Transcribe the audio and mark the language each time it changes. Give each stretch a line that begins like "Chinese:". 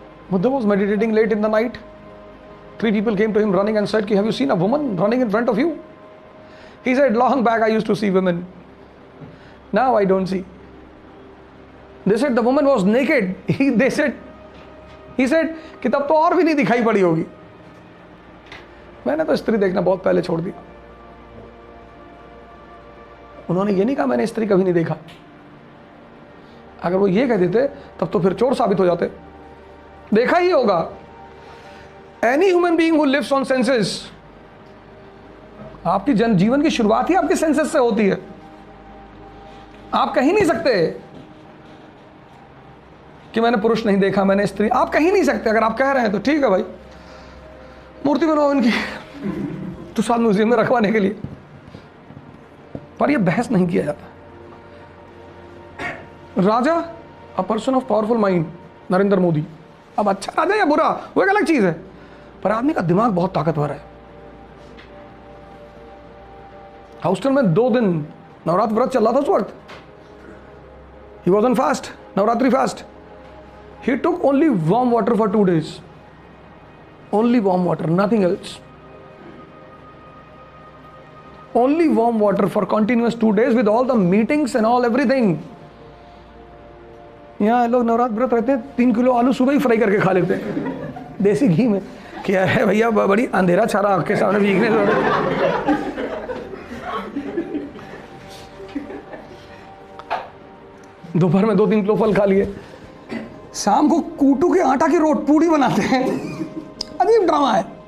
English: Buddha was meditating late in the night. 3 people came to him running and said, "Have you seen a woman running in front of you?" He said, "Long back I used to see women. Now I don't see." They said the woman was naked. He said
Hindi: कि तब तो और भी नहीं दिखाई पड़ी होगी। मैंने तो स्त्री देखना बहुत पहले छोड़ दिया। उन्होंने ये नहीं कहा मैंने स्त्री कभी नहीं देखा। अगर वो ये कह देते तब तो फिर चोर साबित हो जाते। देखा ही होगा।
English: any human being who lives on senses,
Hindi: आपकी जीवन की शुरुआत ही आपके सेंसेस से होती है। आप कहीं नहीं सकते कि मैंने पुरुष नहीं देखा, मैंने स्त्री, आप कहीं नहीं सकते। अगर आप कह रहे हैं तो ठीक है भाई, मूर्ति बनाओ इनकी तो साल म्यूजियम में रखवाने के लिए, पर यह बहस नहीं किया जाता।
English: राजा, a person of powerful mind, Narendra Modi.
Hindi: अब अच्छा राजा या बुरा वो एक अलग चीज है, पर आदमी का दिमाग बहुत ताकतवर है। हाउस्टन में 2 दिन नवरात्र व्रत चल रहा था उस वक्त।
English: he was on fast,
Hindi: Navratri fast.
English: He took only warm water for 2 days. Only warm water, nothing else. Only warm water for continuous 2 days with all the meetings and all everything.
Hindi: यहाँ लोग नवरात्र व्रत रहते हैं, 3 किलो आलू सुबह ही fry करके खा लेते हैं देसी घी में। क्या है भैया, बड़ी अंधेरा छारा आपके सामने वीकनेस हो रही है। दोपहर में 2-3 किलो फल खा लिए, शाम को कूटू के आटा की रोट पूड़ी बनाते हैं। अजीब ड्रामा है।